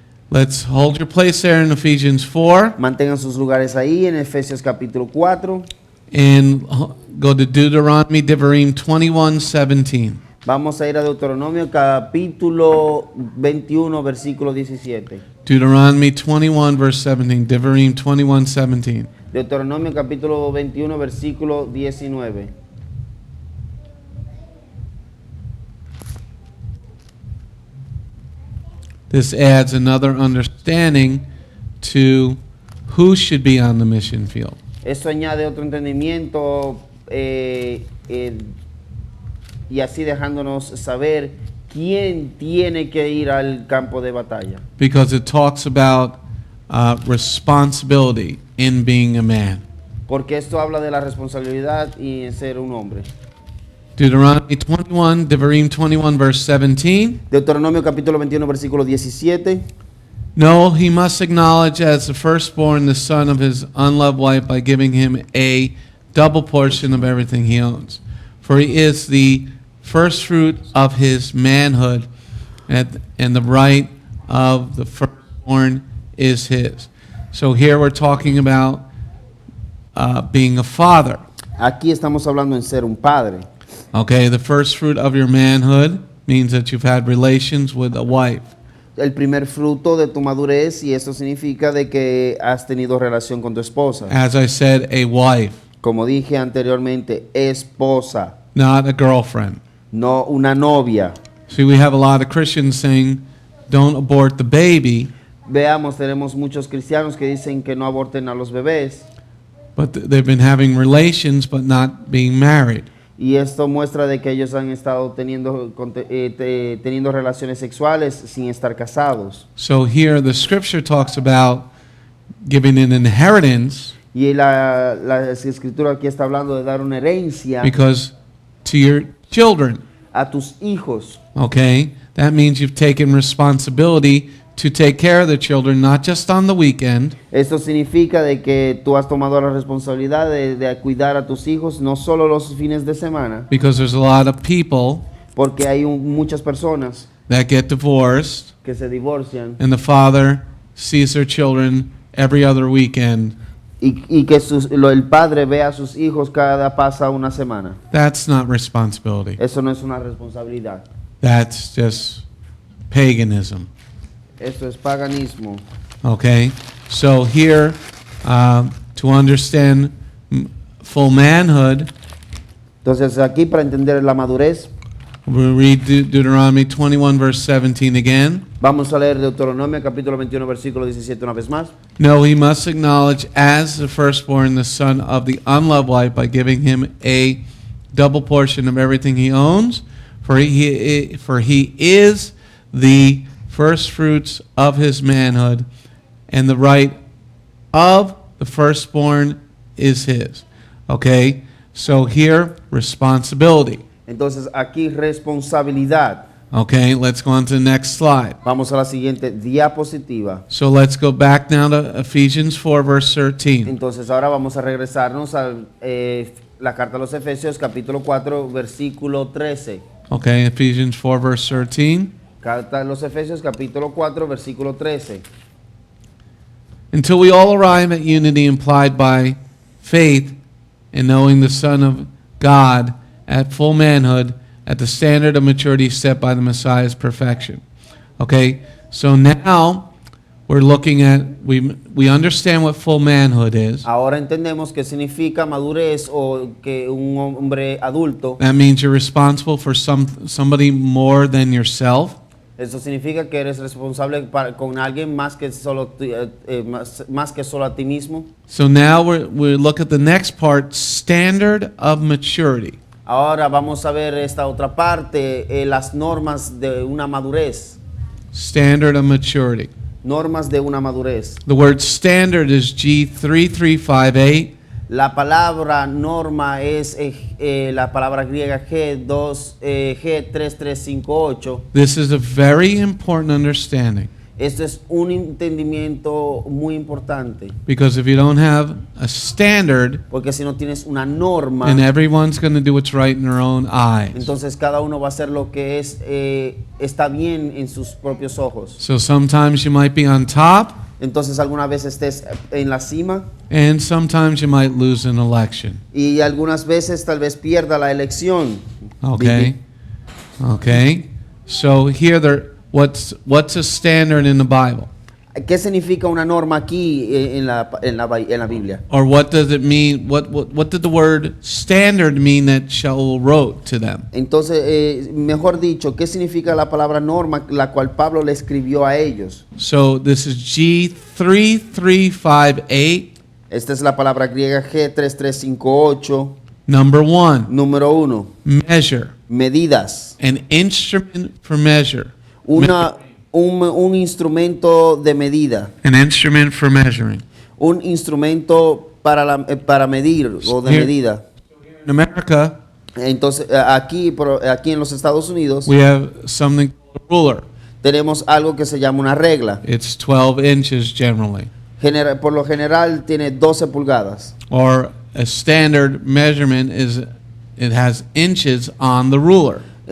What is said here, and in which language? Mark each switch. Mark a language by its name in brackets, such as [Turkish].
[English] Let's hold your place there in Ephesians 4 [Spanish] Mantengan sus lugares ahí en Efesios capítulo 4. [English] and go to Deuteronomy Devarim 21:17. [Spanish] Vamos a ir a Deuteronomio capítulo 21, versículo 17. [English] Deuteronomy 21 verse 17. Devarim 21:17. [Spanish] Deuteronomio capítulo 21, versículo 19. [English] This adds another understanding to who should be on the mission field. [Spanish] Esto añade otro entendimiento y así dejándonos saber quién tiene que ir al campo de batalla. [English] Because it talks about responsibility in being a man. [Spanish] Porque esto habla de la responsabilidad y en ser un hombre. [English] Deuteronomy 21, Devarim 21 verse 17. [Spanish] Deuteronomio capítulo 21, versículo 17. [English] No, he must acknowledge as the firstborn the son of his unloved wife by giving him a double portion of everything he owns. For he is the first fruit of his manhood, and the right of the firstborn is his. So here we're talking about being a father. [Spanish] Aquí estamos hablando en ser un padre. [English] Okay, the first fruit of your manhood means that you've had relations with a wife. [Spanish] El primer fruto de tu madurez, y esto significa de que has tenido relación con tu esposa. [English] As I said, a wife, [Spanish] Como dije anteriormente, esposa, [English] not a girlfriend. [Spanish] no una novia. [English] See, we have a lot of Christians saying, don't abort the baby, [Spanish] Veamos, tenemos muchos cristianos que dicen que no aborten a los bebés, [English] but they've been having relations but not being married. [Spanish] y esto muestra de que ellos han estado teniendo relaciones sexuales sin estar casados. [English] So here the scripture talks about giving an inheritance [Spanish] Y la escritura aquí está hablando de dar una herencia [English] because to your children, [Spanish] a tus hijos. [English] okay? That means you've taken responsibility to take care of the children, not just on the weekend, [Spanish] Esto significa de que tú has tomado la responsabilidad de cuidar a tus hijos no solo los fines de semana, [English] because there's a lot of people [Spanish] porque hay muchas personas [English] that get divorced [Spanish] que se divorcian [English] and the father sees their children every other weekend. [Spanish] y que el padre ve a sus hijos cada pasa una semana. [English] That's not responsibility. [Spanish] Eso no es una responsabilidad. [English] That's just paganism. [Spanish] Eso es paganismo. [English] Okay? So here, to understand full manhood, [Spanish] Entonces aquí para entender la madurez, [English] We'll read Deuteronomy 21, verse 17 again. [Spanish] Vamos a leer Deuteronomio capítulo 21, versículo 17 una vez más. [English] No, he must acknowledge as the firstborn the son of the unloved wife by giving him a double portion of everything he owns, for he is the first fruits of his manhood, and the right of the firstborn is his. Okay, so here, responsibility. [Spanish] Entonces aquí responsabilidad. [English] Okay, let's go on to the next slide. [Spanish] Vamos a la siguiente diapositiva. [English] So let's go back now to Ephesians 4, verse 13. [Spanish] Entonces ahora vamos a regresarnos a la carta a los Efesios capítulo 4 versículo 13. [English] Okay, Ephesians 4, verse 13. [Spanish] Carta a los Efesios capítulo 4 versículo 13. [English] Until we all arrive at unity implied by faith in knowing the Son of God at full manhood, at the standard of maturity set by the Messiah's perfection. Okay, so now we're looking at, we understand what full manhood is. [Spanish] Ahora entendemos qué significa madurez o que un hombre adulto. [English] That means you're responsible for somebody more than yourself. [Spanish] Eso significa que eres responsable con alguien más que solo más que solo a ti mismo. [English] So now we look at the next part, standard of maturity. [Spanish] Ahora vamos a ver esta otra parte, las normas de una madurez. [English] Standard of maturity. [Spanish] Normas de una madurez. [English] The word standard is G3358. [Spanish] La palabra norma es la palabra griega G3358. [English] This is a very important understanding. [Spanish] Esto es un entendimiento muy importante. [English] Because if you don't have a standard, [Spanish] Porque si no tienes una norma, [English] then everyone's going to do what's right in their own eyes. [Spanish] entonces cada uno va a hacer lo que está bien en sus propios ojos. [English] So sometimes you might be on top, [Spanish] Entonces algunas veces estés en la cima [English] and sometimes you might lose an election. [Spanish] y algunas veces tal vez pierda la elección. [English] Okay? Okay? So here what's a standard in the Bible? [Spanish] ¿Qué significa una norma aquí en la Biblia? [English] Or what does it mean? What did the word standard mean that Sha'ul wrote to them? [Spanish] Entonces, mejor dicho, ¿qué significa la palabra norma la cual Pablo le escribió a ellos? [English] So this is G3358, [Spanish] Esta es la palabra griega G3358. [English] number 1, [Spanish] Número 1, [English] measure, [Spanish] medidas. [English] an instrument for measure. [Spanish] Un instrumento de medida. [English] An instrument for measuring. [Spanish] Un instrumento para medir o de [English] Here- [Spanish] medida. [English] In America, [Spanish] Entonces, aquí en los Estados Unidos [English] we have something called a ruler. [Spanish] tenemos algo que se llama una regla. [English] It's 12 inches generally. [Spanish] Por lo general tiene 12 pulgadas. [English] Or a standard measurement it has inches on the ruler.